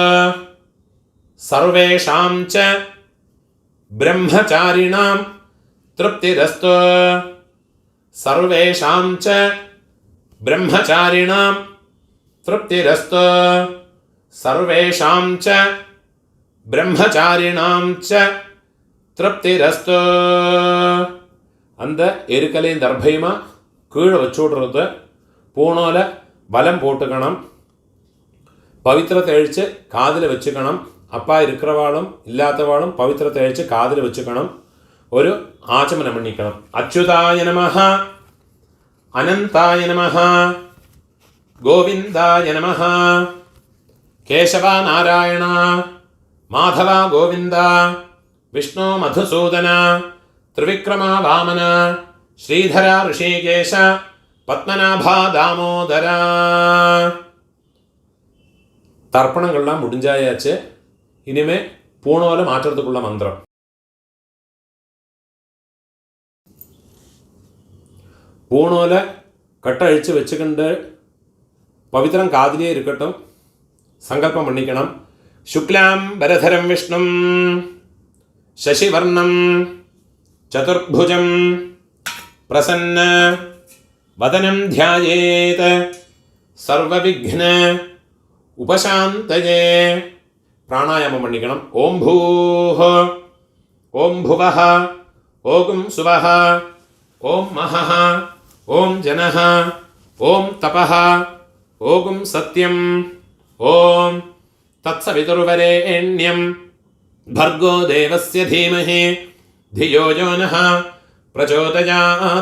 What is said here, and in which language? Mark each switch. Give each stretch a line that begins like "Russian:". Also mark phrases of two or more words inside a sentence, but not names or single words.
Sanskrit: सर्वेषां च ब्रह्मचारिणां तृप्तिरस्तु सर्वेषां च ब्रह्मचारिणां तृप्तिरस्तु सर्वेषां च ब्रह्मचारिणां च तृप्तिरस्तु
Tamil: அந்த எருக்கலையும் தர்பையுமா கீழே வச்சு விட்றது. பூணோல வலம் போட்டுக்கணும். பவித்திரத்தை அழித்து காதில் வச்சுக்கணும். அப்பா இருக்கிறவாளும் இல்லாதவாளும் பவித்திரத்தை அழித்து காதில் வச்சுக்கணும். ஒரு ஆச்சமனம் பண்ணிக்கணும்.
Sanskrit: अच्युताय नमः अनन्ताय नमः गोविन्दाय नमः केशव नारायण माधव गोविन्द विष्णु मधुसूदन, त्रिविक्रमा वामन, श्रीधरा ऋषिकेश, பத்மநாபா தாமோதரா.
Tamil: தர்ப்பணங்கள்லாம் முடிஞ்சாயாச்சு. இனிமே பூணோல மாற்றுறதுக்குள்ள மந்திரம். பூணோல கட்டை அழிச்சு வச்சுக்கிண்டு பவித்திரம் காதிலே இருக்கட்டும். சங்கல்பம் பண்ணிக்கணும்.
Sanskrit: शुक्लाम् बरधरम् विष्णुम् शशिवर्णम् चतुर्भुजं प्रसन्न वदनं ध्यायेत् सर्वविघ्न उपशान्तये. प्राणायामं பண்ணிக்கணும். ஓம் भूः ஓம் भुवः ஓம் सुवः ஓம் महः ஓம் जनः ஓம் तपः ஓம் सत्यं ஓம் तत्सवितुर्वरेण्यं भर्गो देवस्य धीमहि धियो यो नः प्रचोदयात्.